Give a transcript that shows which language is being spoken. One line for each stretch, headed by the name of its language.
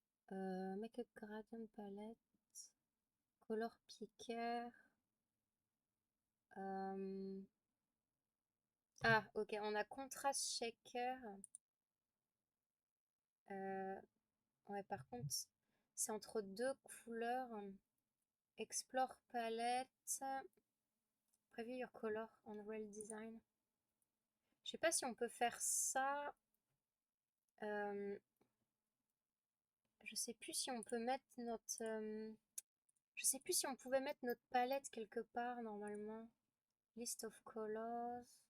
English: Makeup gradient palette, color picker.
French: Ah, ok, on a
English: contrast shaker.
French: Euh, ouais, par contre, c'est entre deux couleurs.
English: Explore palette. Preview your color on real design.
French: Je sais pas si on peut faire ça. Euh, je sais plus si on peut mettre notre. Je sais plus si on pouvait mettre notre palette quelque part normalement.
English: List of colors.